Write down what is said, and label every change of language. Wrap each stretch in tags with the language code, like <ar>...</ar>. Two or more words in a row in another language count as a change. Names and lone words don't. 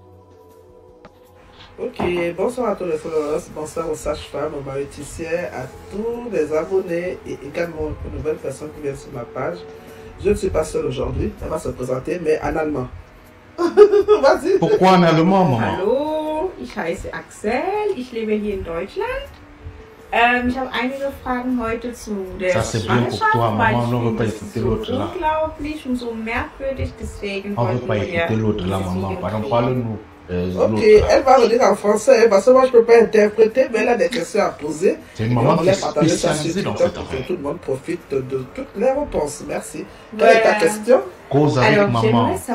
<fr>Ok, bonsoir à tous les followers, bonsoir aux sages-femmes, aux mariticiens, à tous les abonnés et également aux nouvelles personnes qui viennent sur ma page. Je ne suis pas seule aujourd'hui, elle va se présenter, mais en allemand. Vas-y. Pourquoi en allemand, maman?</fr> <de>Hallo, ich heiße Axel, ich lebe hier in Deutschland. Ich habe einige Fragen heute zu der Schwangerschaft, weil ich finde es so unglaublich und so merkwürdig, deswegen</de> <fr>On ne veut pas écouter l'autre là, maman. Pardon, parle-nous. Ok, elle va le dire en français parce que moi je ne peux pas interpréter, mais elle a des questions à poser. C'est une maman qui est spécialisée dans cette affaire. affaire. Tout le monde profite de toutes les réponses. Merci. Quelle est ta question? Cause avec Alors, maman, j'aimerais c'est</fr>